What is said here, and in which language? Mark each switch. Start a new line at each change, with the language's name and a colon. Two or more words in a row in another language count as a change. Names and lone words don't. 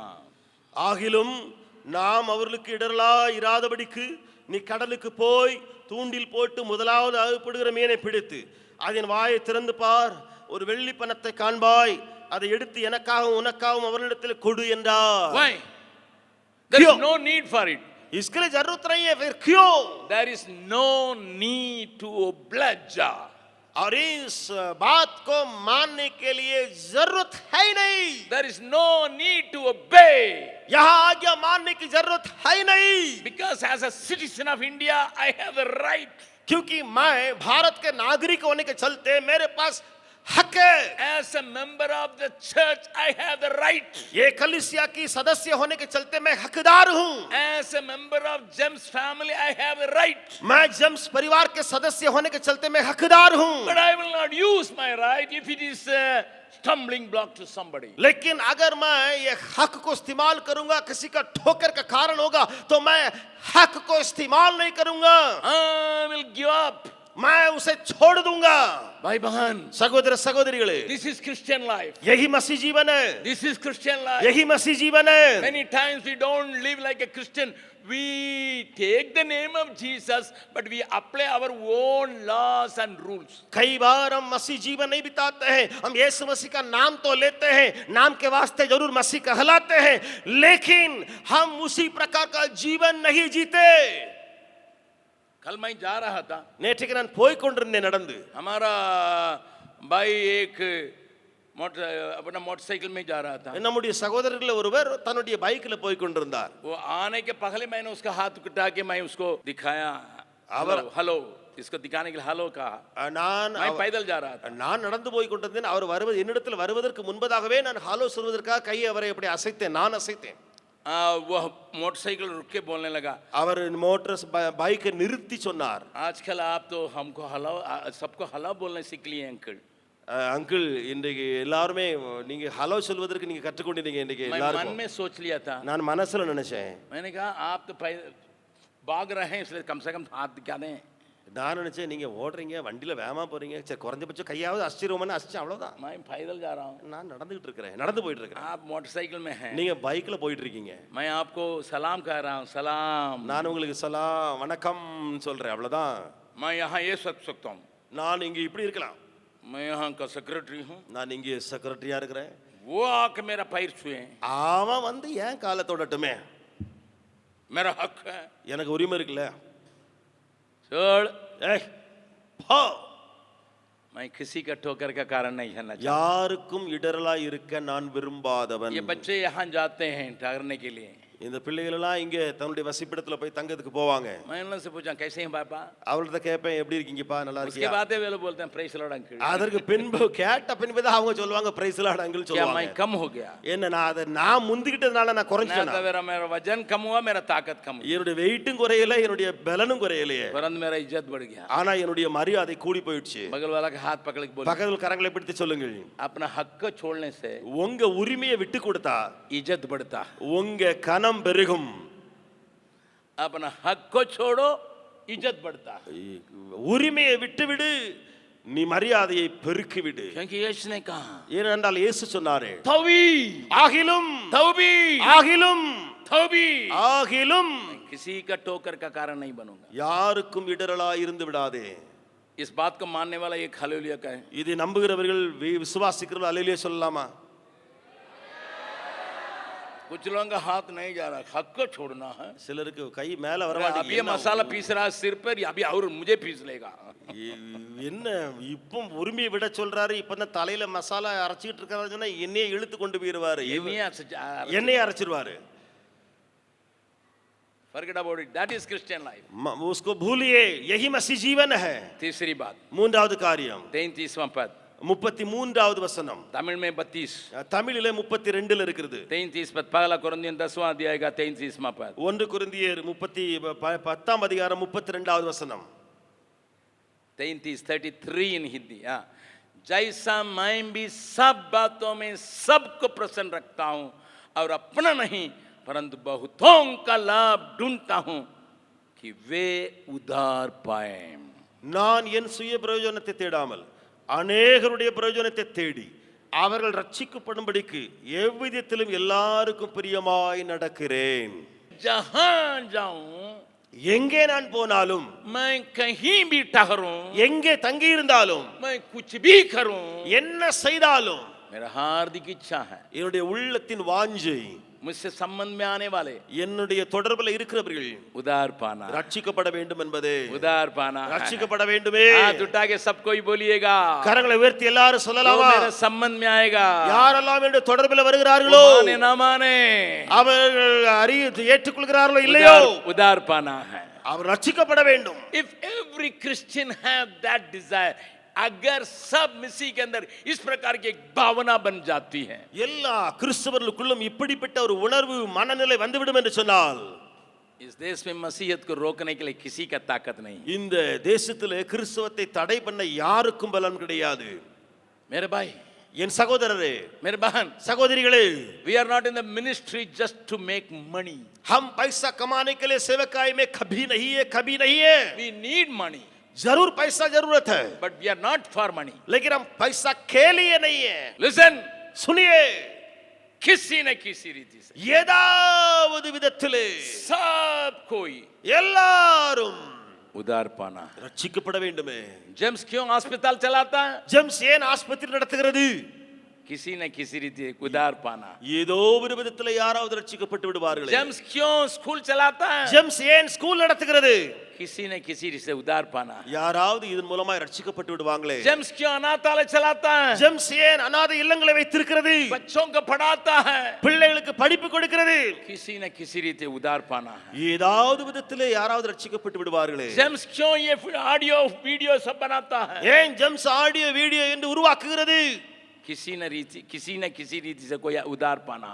Tamil: ஆகிலும் நாம் அவர்களுக்கு இடரலா இராதபடிக்கு நீ கடலுக்கு போய் தூண்டில் போட்டு முதலாவது அகப்படுகிற மீனை பிடித்து அதன் வாயை திறந்து பார், ஒரு வெள்ளி பணத்தை காண்பாய், அதை எடுத்து எனக்காகவும் உனக்காகவும் அவர்களிடத்தில் கொடு என்றார்.
English: Why? There is no need for it.
Hindi: इसके लिए जरूरत नहीं है, फिर क्यों?
English: There is no need to oblige.
Hindi: और इस बात को मानने के लिए जरूरत है ही नहीं.
English: There is no need to obey.
Hindi: यहाँ आज्ञा मानने की जरूरत है ही नहीं.
English: Because as a citizen of India, I have the right.
Hindi: क्योंकि मैं भारत के नागरिक होने के चलते मेरे पास हक है.
English: As a member of the church, I have the right.
Hindi: ये कलीसिया की सदस्य होने के चलते मैं हकदार हूँ.
English: As a member of James family, I have the right.
Hindi: मैं जेम्स परिवार के सदस्य होने के चलते मैं हकदार हूँ.
English: But I will not use my right if it is a stumbling block to somebody.
Hindi: लेकिन अगर मैं ये हक को इस्तेमाल करूंगा किसी का ठोकर का कारण होगा तो मैं हक को इस्तेमाल नहीं करूंगा.
English: I will give up.
Hindi: मैं उसे छोड़ दूंगा. भाई बहन,
Tamil: சகோதர சகோதரிகளே,
English: this is Christian life.
Hindi: यही मसीह जीवन है.
English: This is Christian life.
Hindi: यही मसीह जीवन है.
English: Many times we don't live like a Christian. We take the name of Jesus, but we apply our own laws and rules.
Hindi: कई बार हम मसीह जीवन नहीं बिताते हैं. हम यीशु मसीह का नाम तो लेते हैं, नाम के वास्ते जरूर मसीह कहलाते हैं, लेकिन हम उसी प्रकार का जीवन नहीं जीते. कल मैं जा रहा था,
Tamil: நேற்றுக்கு நான் போய் கொண்டிருந்தேன் நடந்து.
Hindi: हमारा भाई एक अपना मोटरसाइकिल में जा रहा था.
Tamil: நம்முடைய சகோதரர்கள ஒருவர் தன்னுடைய பைக்ல போய் கொண்டிருந்தார்.
Hindi: वो आने के पहले मैंने उसका हाथ उठा के मैं उसको दिखाया,
Tamil: அவர்
Hindi: हेलो. इसको दिखाने के लिए हेलो कहा।
Tamil: நான்
Hindi: मैं पैदल जा रहा था।
Tamil: நான் நடந்து போய் கொண்டிருந்தேன். அவர் வருவது என்னிடத்தில் வருவதற்கு முன்பதாகவே நான் ஹலோ சொல்வதற்காக கையை அவரை அப்படி அசைத்தேன். நான் அசைத்தேன்.
Hindi: वह मोटरसाइकिल रुक के बोलने लगा।
Tamil: அவர் மோட்டார் பைக்கை நிறுத்தி சொன்னார்,
Hindi: आजकल आप तो हमको हेलो सबको हेलो बोलने सीख लिए अंकल।
Tamil: அங்கிள் இன்றைக்கு எல்லாருமே நீங்க ஹலோ சொல்வதற்கு நீங்க கற்றுக்கொண்டீங்க இன்றைக்கு
Hindi: मैं मन
Tamil: எல்லாரும்.
Hindi: में सोच लिया था।
Tamil: நான் மனசுல நினைச்சேன்,
Hindi: मैंने कहा आप तो भाग रहे हैं इसलिए कम से कम हाथ दिखा दें।
Tamil: நான் நினைச்சேன் நீங்க ஓடுறீங்க, வண்டியில வேகமா போறீங்க, சரி குறைஞ்சபட்சம் கையாவது அசிச்சிருவோம்னு அசிச்சேன், அவ்வளவுதான்.
Hindi: मैं पैदल जा रहा हूँ,
Tamil: நான் நடந்துகிட்டு இருக்கிறேன், நடந்து போயிட்டு இருக்கிறேன்.
Hindi: आप मोटरसाइकिल में हैं,
Tamil: நீங்க பைக்ல போயிட்டு இருக்கீங்க.
Hindi: मैं आपको सलाम कह रहा हूँ, सलाम।
Tamil: நான் உங்களுக்கு சலாம் வணக்கம் சொல்றேன், அவ்வளவுதான்.
Hindi: मैं यहाँ ये सोच सकता हूँ,
Tamil: நான் இங்க இப்படி இருக்கலாம்,
Hindi: मैं यहाँ का सेक्रेटरी हूँ,
Tamil: நான் இங்கே செக்ரட்டரியா இருக்கிறேன்,
Hindi: वो आके मेरा पैर छुए,
Tamil: அவன் வந்து ஏன் காலை தொடட்டுமே,
Hindi: मेरा हक है।
Tamil: எனக்கு உரிமை இருக்குல்ல.
Hindi: छोड़,
Tamil: ஏய் போ.
Hindi: मैं किसी का ठोकर का कारण नहीं है ना।
Tamil: யாருக்கும் இடரலா இருக்க நான் விரும்பாதவன்.
Hindi: ये बच्चे यहाँ जाते हैं ठहरने के लिए।
Tamil: இந்த பிள்ளைகள் எல்லாம் இங்க தன்னுடைய வசிப்பிடத்துல போய் தங்கறதுக்கு போவாங்க.
Hindi: मैं उनसे पूछा कैसे हैं पापा,
Tamil: அவள்கிட்ட கேட்பேன், எப்படி இருக்கீங்கப்பா, நல்லா
Hindi: उसके
Tamil: இருக்கியா?
Hindi: बाद वे लोग बोलते हैं
English: Praise Lord
Hindi: अंकल।
Tamil: அதற்கு பின்பு கேட்ட பின்பு தான் அவங்க சொல்லுவாங்க
English: Praise Lord
Tamil: அங்கிள்
Hindi: क्या मैं
Tamil: சொல்லுவாங்க.
Hindi: कम हो गया?
Tamil: என்ன நான் முந்திக்கிட்டதுனால நான்
Hindi: ना
Tamil: குறைஞ்சேனா?
Hindi: तो मेरा वजन कम हुआ, मेरा ताकत कम हुई,
Tamil: என்னுடைய வெயிட்டும் குறையல, என்னுடைய பலனும் குறையலையே,
Hindi: परंतु मेरा इज्जत बढ़ गया।
Tamil: ஆனா என்னுடைய மரியாதை கூடி போயிடுச்சு.
Hindi: बगल वाला के हाथ पकड़ के बोले,
Tamil: பக்கத்துல கரங்களை பிடித்து சொல்லுங்கள்,
Hindi: अपना हक को छोड़ने से
Tamil: உங்க உரிமையை விட்டு கொடுத்தா
Hindi: इज्जत बढ़ता,
Tamil: உங்க கனம் பெருகும்.
Hindi: अपना हक को छोड़ो इज्जत बढ़ता,
Tamil: உரிமையை விட்டு விடு, நீ மரியாதையை பெருக்கி விடு.
Hindi: क्योंकि यीशु ने कहा,
Tamil: ஏனென்றால் இயேசு சொன்னாரே,
Hindi: तौबी
Tamil: ஆகிலும்
Hindi: तौबी
Tamil: ஆகிலும்
Hindi: तौबी,
Tamil: ஆகிலும்
Hindi: किसी का ठोकर का कारण नहीं बनूंगा।
Tamil: யாருக்கும் இடரலா இருந்து விடாதே.
Hindi: इस बात को मानने वाला एक हालेलुया का है।
Tamil: இதை நம்புகிறவர்கள் விசுவாசிக்கிறவர்கள் அல்லேலூயா சொல்லலாமா?
Hindi: कुछ लोगों का हाथ नहीं जा रहा, हक को छोड़ना है।
Tamil: சிலருக்கு கை மேல வர
Hindi: अब ये मसाला पीस रहा है सिर पर, अभी और मुझे पीस लेगा।
Tamil: என்ன இப்போ உரிமையை விட சொல்றாரு, இப்பதான் தலையில மசாலா அரைச்சிட்டு இருக்காரு சொன்னா என்னையே இழுத்து கொண்டு போயிருவாரு, என்னையே அரைச்சிருவாரு.
English: Forget about it. That is Christian life.
Hindi: उसको भूलिए, यही मसीह जीवन है. तीसरी बात,
Tamil: மூன்றாவது காரியம்
Hindi: 33वां पद,
Tamil: 33வது வசனம்,
Hindi: तमिल में 32,
Tamil: தமிழிலே 32ல இருக்கிறது.
Hindi: 33 पद, पहला कुरिन्थियन 10वां अध्याय का 33वां पद,
Tamil: 1 கொரிந்தியர் 10ஆம் அதிகாரம் 32வது வசனம்.
English: 33 in हिंदी।
Hindi: हाँ, जैसा मैं भी सब बातों में सबको प्रसन्न रखता हूँ और अपना नहीं परंतु बहुतों का लाभ ढूंढता हूँ कि वे उधार पाए।
Tamil: நான் என் சுய பிரயோஜனத்தை தேடாமல் அநேகருடைய பிரயோஜனத்தை தேடி அவர்கள் ரட்சிக்கப்படும்படிக்கு எவ்விதத்திலும் எல்லாருக்கும் பிரியமாய் நடக்கிறேன்.
Hindi: जहां जाऊं,
Tamil: எங்கே நான் போனாலும்,
Hindi: मैं कहीं भी ठहरूं,
Tamil: எங்கே தங்கி இருந்தாலும்,
Hindi: मैं कुछ भी करूं,
Tamil: என்ன செய்தாலும்,
Hindi: मेरा हार्दिक इच्छा है
Tamil: என்னுடைய உள்ளத்தின் வாஞ்சை,
Hindi: मुझसे संबंध में आने वाले
Tamil: என்னுடைய தொடர்பில் இருக்கிறவர்கள்
Hindi: उधार पाना,
Tamil: ரட்சிக்கப்பட வேண்டும் என்பதே.
Hindi: उधार पाना है।
Tamil: ரட்சிக்கப்பட வேண்டுமே.
Hindi: हाथ उठा के सबको ही बोलिएगा,
Tamil: கரங்களை உயர்த்தி எல்லாரும்
Hindi: जो
Tamil: சொல்லலாமா?
Hindi: मेरे संबंध में आएगा,
Tamil: யாரெல்லாம் என்னுடைய தொடர்பில் வருகிறார்களோ,
Hindi: वो माने ना माने,
Tamil: அவர்கள் ஏற்றுக்கொள்கிறார்களோ இல்லையோ,
Hindi: उधार पाना है।
Tamil: அவர் ரட்சிக்கப்பட வேண்டும்.
English: If every Christian have that desire,
Hindi: अगर सब मसीह के अंदर इस प्रकार की एक भावना बन जाती है,
Tamil: எல்லா கிறிஸ்தவர்களுக்குள்ளும் இப்படிப்பட்ட ஒரு உணர்வு மனநிலை வந்துவிடும் என்று சொன்னால்,
Hindi: इस देश में मसीहत को रोकने के लिए किसी का ताकत नहीं।
Tamil: இந்த தேசத்திலே கிறிஸ்தவத்தை தடை பண்ண யாருக்கும் பலன் கிடையாது.
Hindi: मेरे भाई,
Tamil: என் சகோதரரே,
Hindi: मेरे बहन,
Tamil: சகோதரிகளே,
English: we are not in the ministry just to make money.
Hindi: हम पैसा कमाने के लिए सेवकाई में कभी नहीं है, कभी नहीं है.
English: We need money,
Hindi: जरूर पैसा जरूरत है,
English: but we are not for money.
Hindi: लेकिन हम पैसा के लिए नहीं है.
English: Listen,
Hindi: सुनिए, किसी न किसी रीति से
Tamil: ஏதாவது விதத்திலே
Hindi: सब कोई
Tamil: எல்லாரும்
Hindi: उधार पाना है।
Tamil: ரட்சிக்கப்பட வேண்டுமே.
Hindi: जेम्स क्यों अस्पताल चलाता है?
Tamil: ஜெம்ஸ் ஏன் ஆஸ்பத்திரி நடத்துகிறது?
Hindi: किसी न किसी रीति उदार पाना।
Tamil: ஏதோ ஒரு விதத்துல யாராவது ரட்சிக்கப்பட்டு விடுவார்களே.
Hindi: जेम्स क्यों स्कूल चलाता है?
Tamil: ஜேம்ஸ் ஏன் ஸ்கூல் நடத்துகிறது?
Hindi: किसी न किसी से उदार पाना।
Tamil: யாராவது இதன் மூலமா ரட்சிக்கப்பட்டு விடுவாங்களே.
Hindi: जेम्स क्यों अनाथालय चलाता है?
Tamil: ஜேம்ஸ் ஏன் அநாதை இல்லங்களை வைத்திருக்கிறது?
Hindi: बच्चों को पढ़ाता है।
Tamil: பிள்ளைகளுக்கு படிப்பு கொடுக்கிறது.
Hindi: किसी न किसी रीति उदार पाना है।
Tamil: ஏதாவது விதத்திலே யாராவது ரட்சிக்கப்பட்டு விடுவார்களே.
Hindi: जेम्स क्यों ये
English: audio video
Hindi: सब बनाता है?
Tamil: ஏன் ஜேம்ஸ்
English: audio video
Tamil: என்று உருவாக்குகிறது?
Hindi: किसी न किसी रीति से कोई उदार पाना है।